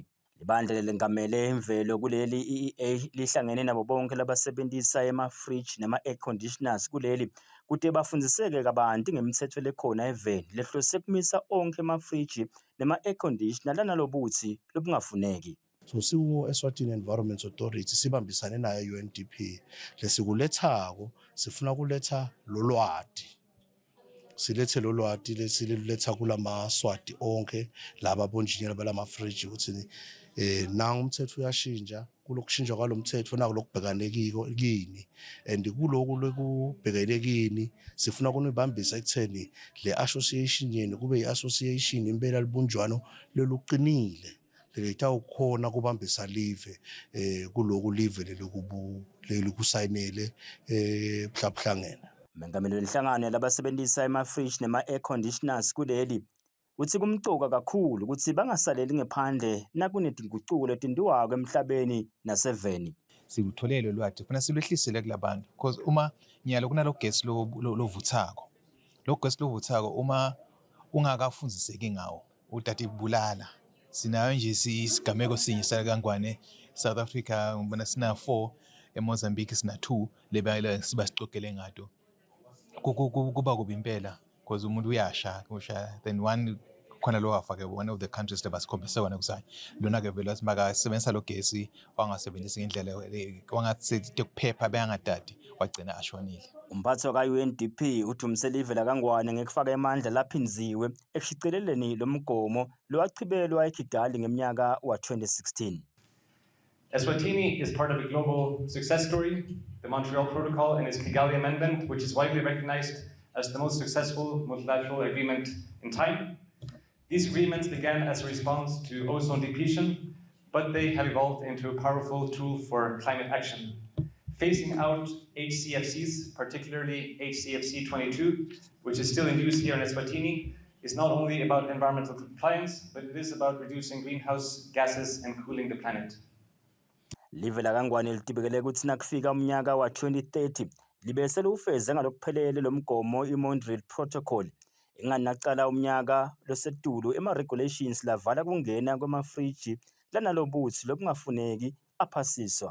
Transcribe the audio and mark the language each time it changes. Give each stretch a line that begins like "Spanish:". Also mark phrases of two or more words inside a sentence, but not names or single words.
Swati: Libandla lelengamele imvelo kuleli EEA lihlangene nabo bonke labasebenzisa ema-fridge nema-
English: air conditioners
Swati: kuleli kude bafundziseke kabanti ngemitsetfo lekhona eveni lehlose kumisa onke ema-fridge nema-
English: air conditioner
Swati: lanalobuthi lobungafuneki. So siwo Eswatini Environment Authority sibambisane nayo UNDP lesikulethako sifuna kuletha lolwati. Silethe lolwati lesiletha kulamaswati onke laba bonjinyela balama-fridge ukuthi nangu umthetho uyashintsha kulokushintsha kwalomthetho nako lokubhekanekiko kini and kuloku lokubhekanekini sifuna kunibambisa ekutheni le association yenu kube i-association impela libunjwano leluqinile lelitawukhona kubambisa live kuloku live lelikusayinele buhlabuhlangene. Umengameli wenhlangano yalabasebenzisa ema-fridge nema-
English: air conditioners
Swati: kuleli uthi kumcoka kakhulu ukuthi bangasaleli ngephandle nakunetinguquko letindiwako emhlabeni naseveni. silutholele lwati kufuna silwehlisele kulabantu because uma nyalo kunalo gesi lovuthako lo gesi lovuthako uma ungakafunziseki ngawo utata ibulala sinayo nje isigameko sinye sakangwane South Africa ngibona sina 4 eMozambique sina 2 lebala siba sicokele ngato kuba kubi impela because umuntu uyasha kusha then one khona lo wafake
English: one of the countries
Swati: lebasikhombise wona kusanye lona ke vele asimaka sebenzisa lo gesi wangasebenzisi ngendlela wangathi tekuphepha beyangadadi wagcina ashonile. Umphathi ka-UNDP uthi umselive lakangwane ngekufaka emandla laphinziwe ekushicileleni lo mgomo lowachibelwa eKigali ngeminyaka wa-2016.
English: Eswatini is part of a global success story, the Montreal Protocol and its Kigali Amendment, which is widely recognized as the most successful multilateral agreement in time. These agreements began as a response to ozone depletion, but they have evolved into a powerful tool for climate action. Phasing out HCFCs, particularly HCFC 22, which is still in use here in Eswatini, is not only about environmental compliance, but it is about reducing greenhouse gases and cooling the planet.
Swati: Live lakangwane litibekele ukuthi nakufika umnyaka wa-2030 libe selufeze ngalokuphelele lo mgomo i-Montreal Protocol enganacala umnyaka losedulu ema-regulations lavala kungena kwamafriji lanalobuthi lobungafuneki aphasiswa.